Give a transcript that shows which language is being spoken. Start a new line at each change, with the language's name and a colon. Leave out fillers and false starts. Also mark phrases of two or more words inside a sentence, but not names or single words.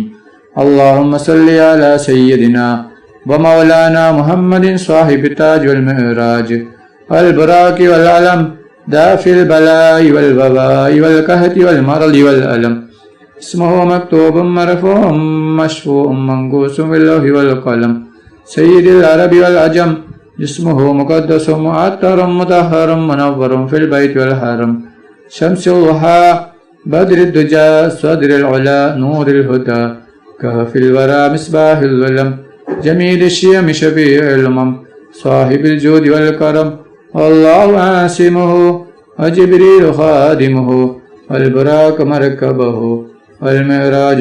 Arabic: اللهم صل على سيدنا ومولانا محمد صاحب التاج والمعراج والبراق والعلم دافع البلاء والوباء والقحط والمرض والألم. اسمه مكتوب مرفوع مشفوع منقوش باللوح والقلم. سيد العرب والعجم. جسمه مقدس معطر مطهر منور في البيت والحرم. شمس الضحى بدر الدجى صدر العلا نور الهدى كهف الورى مصباح الظلم جميل الشيم شفيع الأمم صاحب الجود والكرم والله عاصمه وجبريل خادمه والبراق مركبه والمعراج